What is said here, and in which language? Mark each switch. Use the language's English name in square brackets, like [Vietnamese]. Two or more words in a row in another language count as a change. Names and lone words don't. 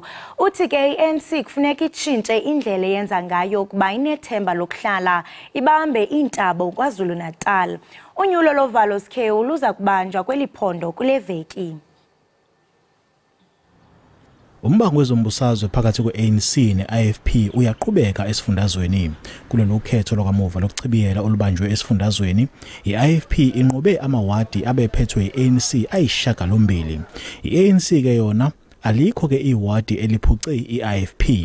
[Xhosa] Uthi ke iNC kufuneka itshintshe indlela eyenza ngayo ukuba inethemba lokuhlala ibambe iintabo KwaZulu-Natal. Unyulo lovalo sikhewu luza kubanjwa kweliphondo kule veki. [Zulu] Umbango wezombusazwe phakathi kwe-ANC ne-IFP uyaqhubeka esifundazweni. Kulolu khetho lokamuva lokuchibiyela olubanjwe esifundazweni, i-IFP inqobe amawadi abephethwe i-ANC ayishagalombili. I-ANC ke yona alikho ke iwadi eliphuce i-IFP.